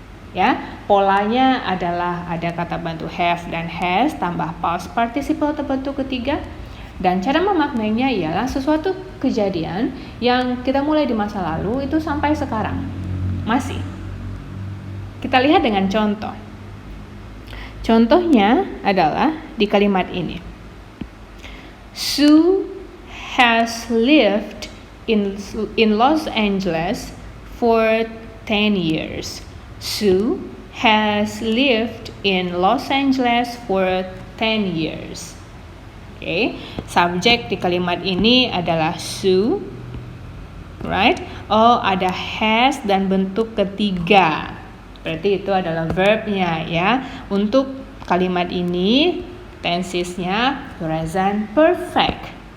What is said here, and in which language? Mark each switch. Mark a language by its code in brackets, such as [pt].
[id] Ya, polanya adalah ada kata bantu have dan has tambah past participle atau bentuk ketiga, dan cara memaknainya ialah sesuatu kejadian yang kita mulai di masa lalu itu sampai sekarang masih. Kita lihat dengan contoh. Contohnya adalah di kalimat ini. [en] Sue has lived in Los Angeles for 10 years. Sue has lived in Los Angeles for 10 years. Okay. [id] Subjek di kalimat ini adalah Sue. Right? Oh, ada has dan bentuk ketiga. Berarti itu adalah verbnya ya. Untuk kalimat ini tensesnya present perfect.